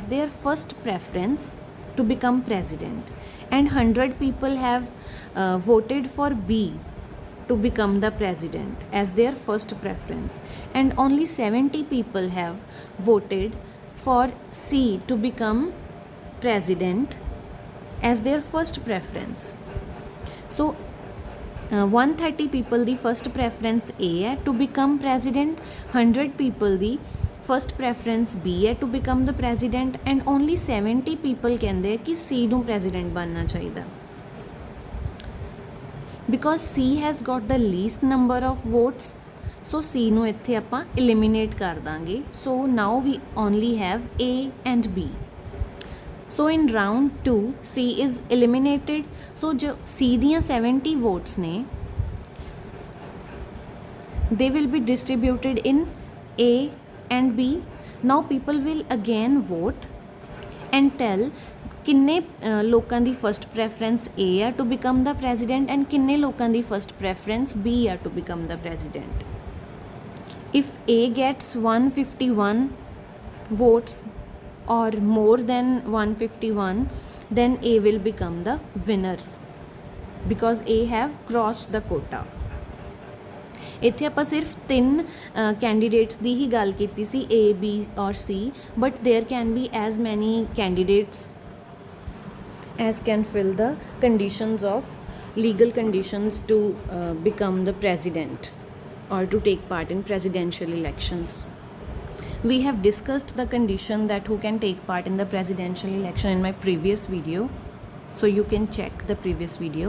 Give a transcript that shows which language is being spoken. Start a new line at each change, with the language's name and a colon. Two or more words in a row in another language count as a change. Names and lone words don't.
English: their first preference to become president, and 100 people have voted for B to become the president as their first preference, and only 70 people have voted for C to become president as their first preference. So 130 people the first preference A है to become president, 100 people the first preference B है to become the president, and only 70 people
Punjabi: ਕਹਿੰਦੇ ਕਿ C ਨੂੰ president ਬਣਨਾ ਚਾਹੀਦਾ।
English: because C has got the least number of votes, so C
Punjabi: ਨੂੰ ਇੱਥੇ ਆਪਾਂ eliminate ਕਰ ਦਾਂਗੇ.
English: So now we only have A and B. So in round 2 C is eliminated. So जो C
Punjabi: ਦੀਆਂ 70 votes ने
English: they will be distributed in A and B. Now people will again vote and tell
Punjabi: ਕਿੰਨੇ ਲੋਕਾਂ ਦੀ
English: first preference A ਆ to become the president and
Punjabi: ਕਿੰਨੇ ਲੋਕਾਂ ਦੀ
English: first preference B ਆ to become the president. If A gets 151 votes or more than 151, then A will become the winner because A have crossed the quota.
Punjabi: ਇੱਥੇ ਆਪਾਂ ਸਿਰਫ 3 ਕੈਂਡੀਡੇਟਸ ਦੀ ਹੀ ਗੱਲ ਕੀਤੀ ਸੀ, A, B ਔਰ C,
English: but there can be as many candidates as can fill the conditions of legal conditions to become the president or to take part in presidential elections. We have discussed the condition that who can take part in the presidential election in my previous video, so you can check the previous video.